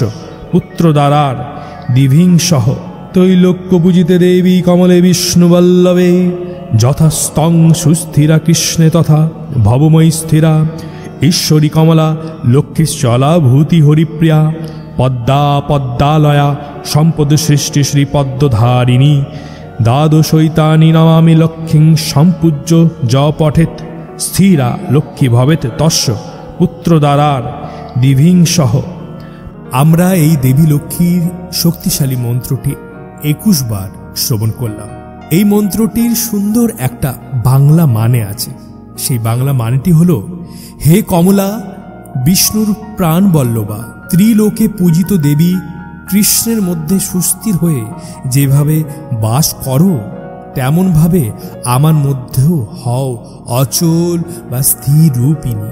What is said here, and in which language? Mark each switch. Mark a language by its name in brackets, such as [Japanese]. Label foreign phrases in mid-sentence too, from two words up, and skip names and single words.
[Sanskrit] পুত্রদ্বারার দিভিংসহ তৈলোক্য পূজিতে দেবী কমলে বিষ্ণুবল্লভে যথাস্তং সুস্থিরা কৃষ্ণে তথা ভবময়ী স্থিরা ঈশ্বরী কমলা লক্ষ্মীশ্চলা ভূতি হরিপ্রিয়া পদ্মা পদ্মালয়া সম্পদ সৃষ্টি শ্রীপদ্মধারিণী দ্বাদশৈতানি নমামি লক্ষ্মীং সম্পূজ্য য পঠেত স্থিরা লক্ষ্মী ভবেত তস্য পুত্রদ্বারার দিভিংসহ। [Bangla] আমরা এই দেবী লক্ষ্মীর শক্তিশালী মন্ত্রটি 21 বার শ্রবণ করলাম। এই মন্ত্রটির সুন্দর একটা বাংলা মানে আছে। সেই বাংলা মানেটি হল, হে কমলা, বিষ্ণুর প্রাণ বল্লভা, ত্রিলোকে পূজিত দেবী, কৃষ্ণের মধ্যে সুস্থির হয়ে যেভাবে বাস করো তেমনভাবে আমার মধ্যেও হও অচল বা স্থির রূপিণী।